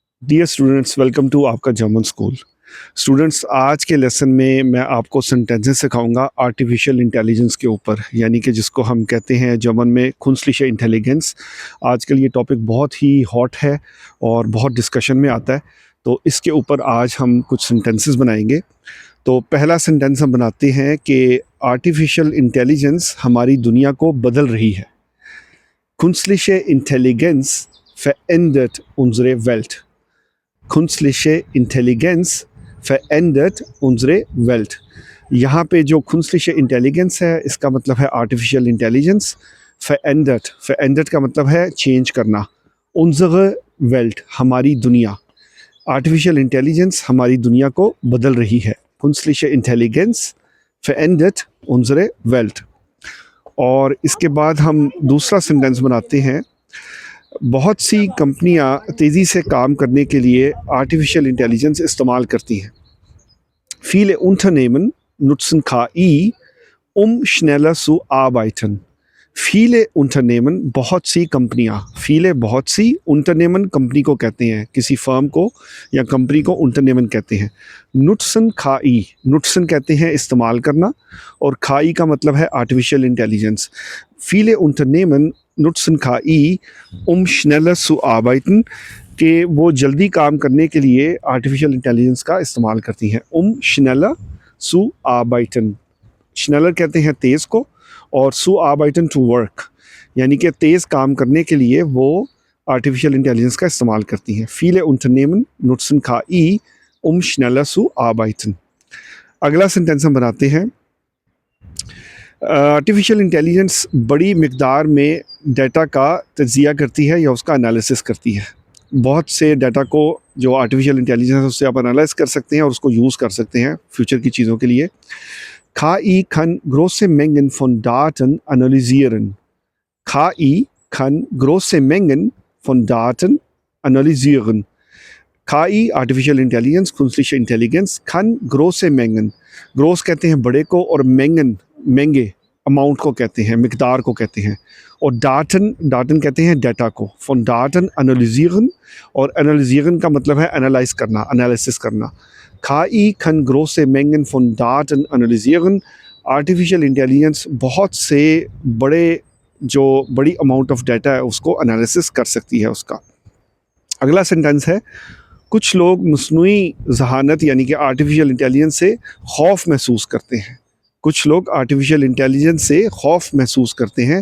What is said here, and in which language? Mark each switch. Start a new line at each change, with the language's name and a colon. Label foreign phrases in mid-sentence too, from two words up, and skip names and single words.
English: Dear students, welcome to
Urdu: آپکا جرمن سکول۔ سٹوڈنٹس، آج کے لیسن میں میں آپکو سینٹینسز سکھاؤنگا
English: artificial intelligence
Urdu: کے اوپر، یعنی کہ جسکو ہم کہتے ہیں جرمن میں
German: Künstliche Intelligenz.
Urdu: آجکل یہ ٹاپک بہت ہی ہاٹ ہے اور بہت ڈسکشن میں آتا ہے، تو اسکے اوپر آج ہم کچھ سینٹینسز بنائیں گے. تو پہلا سینٹینس ہم بناتے ہیں کہ
English: artificial intelligence
Urdu: ہماری دنیا کو بدل رہی ہے.
German: Künstliche Intelligenz verändert unsere Welt. Künstliche Intelligenz verändert unsere Welt।
Urdu: یہاں پہ جو
German: Künstliche Intelligenz
Urdu: ہے، اسکا مطلب ہے
English: artificial intelligence.
Urdu: verändert کا مطلب ہے چینج کرنا.
German: unsere Welt
Urdu: ہماری دنیا.
English: artificial intelligence
Urdu: ہماری دنیا کو بدل رہی ہے.
German: Künstliche Intelligenz verändert unsere Welt।
Urdu: اور اسکے بعد ہم دوسرا سینٹینس بناتے ہیں. بہت سی کمپنیاں تیزی سے کام کرنے کے لیے
English: artificial intelligence
Urdu: استعمال کرتی ہیں.
German: Viele Unternehmen nutzen KI, schneller zu arbeiten। viele Unternehmen
Urdu: بہت سی کمپنیاں، viele بہت سی، Unternehmen کمپنی کو کہتے ہیں، کسی فرم کو یا کمپنی کو Unternehmen کہتے ہیں.
German: nutzen KI,
Urdu: nutzen کہتے ہیں استعمال کرنا، اور KI کا مطلب ہے
English: artificial intelligence.
German: viele Unternehmen nutzen KI, schneller zu arbeiten,
Urdu: کہ وہ جلدی کام کرنے کے لیے
English: artificial intelligence
Urdu: کا استعمال کرتی ہیں.
German: schneller zu arbeiten,
Urdu: schneller کہتے ہیں تیز کو، اور
German: zu arbeiten
English: to work,
Urdu: یعنی کہ تیز کام کرنے کے لیے وہ
English: artificial intelligence
Urdu: کا استعمال کرتی ہیں.
German: viele Unternehmen nutzen KI, schneller zu arbeiten।
Urdu: اگلا سینٹینس ہم بناتے ہیں.
English: artificial intelligence
Urdu: بڑی مقدار میں ڈیٹا کا تجزیہ کرتی ہے یا اسکا اینالیسس کرتی ہے. بہت سے ڈیٹا کو جو
English: artificial intelligence
Urdu: ہے اس سے آپ اینالائز کر سکتے ہیں اور اسکو یوز کر سکتے ہیں فیوچر کی چیزوں کے لیے.
German: KI kann große Mengen von Daten analysieren। KI kann große Mengen von Daten analysieren।
English: KI artificial intelligence,
German: künstliche Intelligenz, kann große Mengen,
Urdu: ग्रोस کہتے ہیں بڑے کو، اور mengen महंगे، اماؤنٹ کو کہتے ہیں، مقدار کو کہتے ہیں، اور
German: Daten Daten
Urdu: کہتے ہیں ڈیٹا کو.
German: von Daten analysieren,
Urdu: اور analysieren کا مطلب ہے اینالائز کرنا، اینالیسس کرنا.
German: KI kann große Mengen von Daten analysieren।
English: artificial intelligence
Urdu: بہت سے بڑی
English: amount of data
Urdu: ہے اسکو اینالیسس کر سکتی ہے اسکا. اگلا سینٹینس ہے، کچھ لوگ مصنوعی ذہانت یعنی کہ
English: artificial intelligence
Urdu: سے خوف محسوس کرتے ہیں. کچھ لوگ
English: artificial intelligence
Urdu: سے خوف محسوس کرتے ہیں.